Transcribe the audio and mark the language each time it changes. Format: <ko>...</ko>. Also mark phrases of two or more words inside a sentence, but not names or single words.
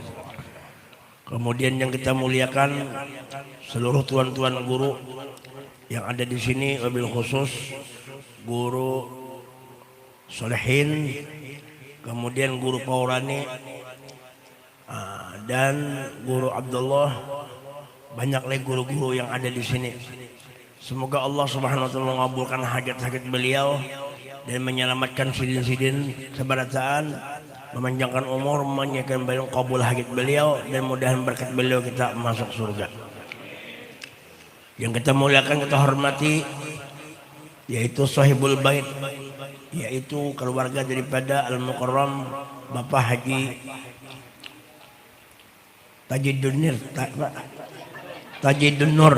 <id>Kemudian yang kita muliakan seluruh tuan-tuan guru yang ada di sini,</id> <ar>وبالخصوص</ar> <id>guru Solehin, kemudian guru Paurani dan guru Abdullah, banyak lagi guru-guru yang ada di sini. Semoga Allah</id> <ar>سبحانه وتعالى</ar> <id>mengabulkan hajat-hajat beliau dan menyelamatkan sidin-sidin sebarataan, memanjangkan umur, menyediakan beliau kabul hajat beliau, dan mudahan berkat beliau kita masuk surga. Yang kita muliakan, kita hormati, yaitu</id> <ar>صاحب البيت,</ar> <id>yaitu keluarga daripada Al-Mukarram Bapak Haji Tajidun Nur.</id>